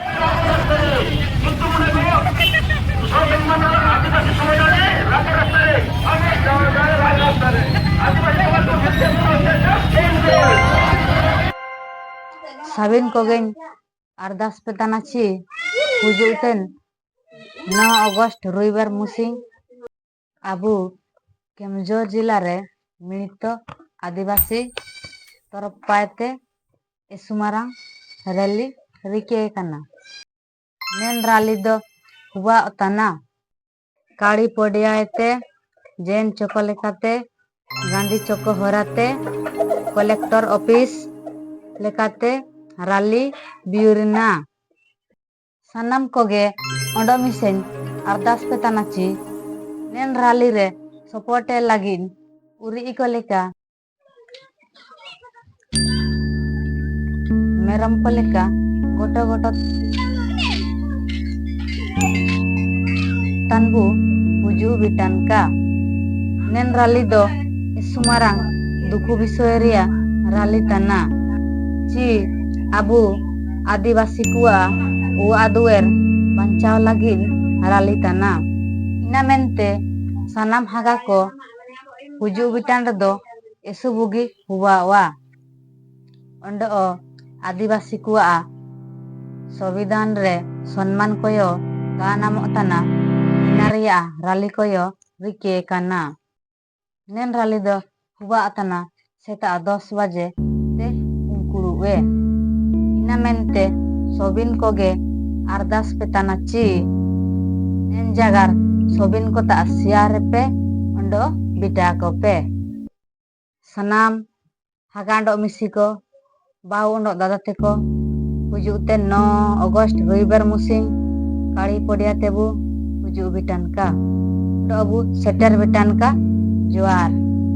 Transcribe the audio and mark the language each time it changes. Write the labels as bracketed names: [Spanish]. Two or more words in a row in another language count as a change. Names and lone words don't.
[Ho] ᱥᱟᱵᱤᱱ ᱠᱚᱜᱮᱧ ᱟᱨᱫᱟᱥ ᱯᱮᱛᱟᱱᱟ ᱪᱤ ᱦᱩᱡᱩᱜ ᱛᱮᱱ 9 अगस्त रविवार मुसिंग आबू केमजोर जिला रे मिलित आदिवासी तरफ पायते एसुमारांग रैली रिके कना नेन रैली दो हुआ तना काड़ी पड़ियाते जैन चौक लेकाते गांधी चौक होराते [English] collector office [Ho] लेकाते रैली बियूरना सानाम कोगे ओंडो मिसेन अरदास पेतानाची नेन रैली रे सपोर्टे लागिन उरी इको लेका मेरम को लेका गोटो गोटो तनबू हुजू बिटान का नेन रैली दो सुमारांग दुखु विषय रिया रैली तना ची आबू आदिवासी कुआ उ आदुएर बंचाव लागिन रैली तना इना मेनते सनाम हागा को हुजू बिटान दो एसुबुगी हुआ वा ओंडो आदिवासी कुआ संविधान रे सम्मान कोयो का नामो तना इनारिया रैली कोयो रिके काना नेन रैली दो हुआ तना सेता 10 बजे ते उंकुरुए इना मेनते सोबिन कोगे अरदास पेताना ची नेन जागार सोबिन को ता सियार पे ओंडो बिटा को पे सनाम हागांडो मिसी को बाहु ओंडो दादा ते को हुजू ते 9 अगस्त रविवार मुसिंग काड़ी पड़िया तेबू हुजू बिटान का ओंडो अबू सेटर बिटान का जोहार।